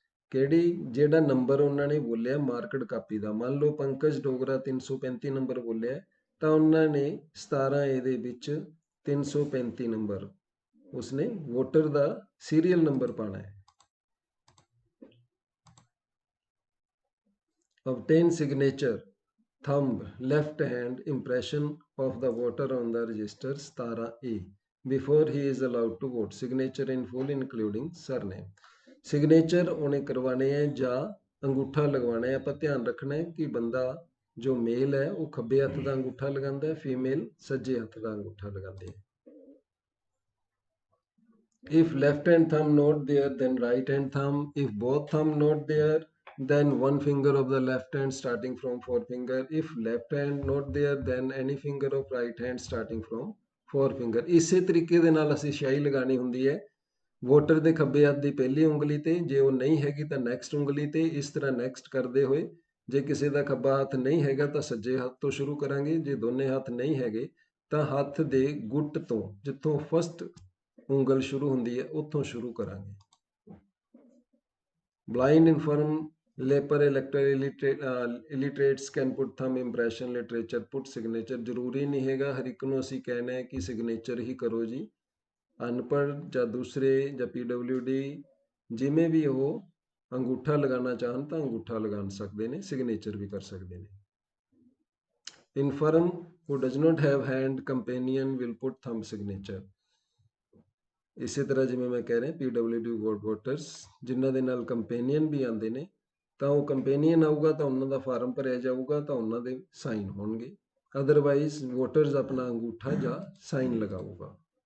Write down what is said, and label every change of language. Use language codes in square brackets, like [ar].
[pa] ਕਿਹੜੀ, ਜਿਹੜਾ ਨੰਬਰ ਉਹਨਾਂ ਨੇ ਬੋਲਿਆ ਮਾਰਕਡ ਕਾਪੀ ਦਾ, ਮੰਨ ਲਓ ਪੰਕਜ ਡੋਗਰਾ 335 ਨੰਬਰ ਬੋਲਿਆ ਤਾਂ ਉਹਨਾਂ ਨੇ 17A ਦੇ ਵਿੱਚ 335 ਨੰਬਰ ਉਸਨੇ ਵੋਟਰ ਦਾ ਸੀਰੀਅਲ ਨੰਬਰ ਪਾਣਾ ਹੈ। [en] Obtain signature, thumb, left hand impression of the voter on the register 17A before he is allowed to vote. Signature in full including surname. [pa] Signature ਉਹਨੇ ਕਰਵਾਣੇ ਹੈ ਜਾਂ ਅੰਗੂਠਾ ਲਗਵਾਣਾ ਹੈ। ਆਪਾਂ ਧਿਆਨ ਰੱਖਣਾ ਹੈ ਕਿ ਬੰਦਾ ਜੋ ਮੇਲ ਹੈ ਉਹ ਖੱਬੇ ਹੱਥ ਦਾ ਅੰਗੂਠਾ ਲਗਾਉਂਦਾ ਹੈ, ਫੀਮੇਲ ਸੱਜੇ ਹੱਥ ਦਾ ਅੰਗੂਠਾ ਲਗਾਉਂਦੇ ਹੈ। [en] If left hand thumb not there, then right hand thumb. If both thumb not there, then one finger of the left hand starting from forefinger. If left hand not there, then any finger of right hand starting from forefinger. [pa] ਇਸੇ ਤਰੀਕੇ ਦੇ ਨਾਲ ਅਸੀਂ ਸ਼ਾਈ ਲਗਾਣੀ ਹੁੰਦੀ ਹੈ voter ਦੇ ਖੱਬੇ ਹੱਥ ਦੀ ਪਹਿਲੀ ਉਂਗਲੀ ਤੇ, ਜੇ ਉਹ ਨਹੀਂ ਹੈਗੀ ਤਾਂ ਨੈਕਸਟ ਉਂਗਲੀ ਤੇ, ਇਸ ਤਰ੍ਹਾਂ ਨੈਕਸਟ ਕਰਦੇ ਹੋਏ। ਜੇ ਕਿਸੇ ਦਾ ਖੱਬਾ ਹੱਥ ਨਹੀਂ ਹੈਗਾ ਤਾਂ ਸੱਜੇ ਹੱਥ ਤੋਂ ਸ਼ੁਰੂ ਕਰਾਂਗੇ, ਜੇ ਦੋਨੇ ਹੱਥ ਨਹੀਂ ਹੈਗੇ ਤਾਂ ਹੱਥ ਦੇ ਗੁੱਟ ਤੋਂ, ਜਿੱਥੋਂ ਫਸਟ ਉਂਗਲ ਸ਼ੁਰੂ ਹੁੰਦੀ ਹੈ ਉੱਥੋਂ ਸ਼ੁਰੂ ਕਰਾਂਗੇ। [en] Blind, infirm, leper, elector, illiterates can put thumb impression, literature, put signature। [pa] ਜ਼ਰੂਰੀ ਨਹੀਂ ਹੈਗਾ ਹਰ ਇੱਕ ਨੂੰ ਅਸੀਂ ਕਹਿਣਾ ਹੈ ਕਿ ਸਿਗਨੇਚਰ ਹੀ ਕਰੋ ਜੀ। ਅਨਪੜ੍ਹ ਜਾਂ ਦੂਸਰੇ ਜਾਂ PWD ਜਿਵੇਂ ਵੀ ਉਹ ਅੰਗੂਠਾ ਲਗਾਉਣਾ ਚਾਹਣ ਤਾਂ ਅੰਗੂਠਾ ਲਗਾ ਸਕਦੇ ਨੇ, ਸਿਗਨੇਚਰ ਵੀ ਕਰ ਸਕਦੇ ਨੇ। [en] Infirm who does not have hand companion will put thumb signature। [pa] ਇਸੇ ਤਰ੍ਹਾਂ ਜਿਵੇਂ ਮੈਂ ਕਹਿ ਰਿਹਾ PWD ਵੋਟਰਸ ਜਿਨ੍ਹਾਂ ਦੇ ਨਾਲ ਕੰਪੇਨੀਅਨ ਵੀ ਆਉਂਦੇ ਨੇ, ਤਾਂ ਉਹ ਕੰਪੇਨੀਅਨ ਆਊਗਾ ਤਾਂ ਉਹਨਾਂ ਦਾ ਫਾਰਮ ਭਰਿਆ ਜਾਊਗਾ ਤਾਂ ਉਹਨਾਂ ਦੇ ਸਾਈਨ ਹੋਣਗੇ, ਅਦਰਵਾਈਜ਼ ਵੋਟਰਸ ਆਪਣਾ ਅੰਗੂਠਾ ਜਾਂ ਸਾਈਨ ਲਗਾਊਗਾ।